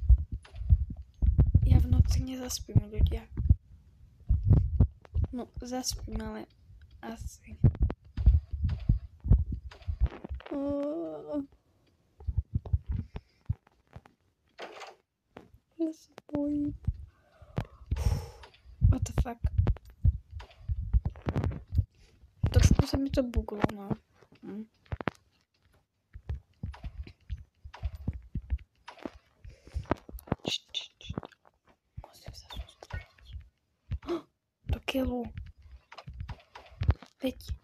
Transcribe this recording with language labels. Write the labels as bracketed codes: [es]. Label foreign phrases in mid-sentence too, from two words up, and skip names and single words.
[sk] Ja v noci nezaspím, ľudia. No, zaspím, ale asi. Ja sa bojím. [en] What the fuck? [sk] Trošku sa mi to buglo, no. Musím sa sústrediť. Do keľu. Veď.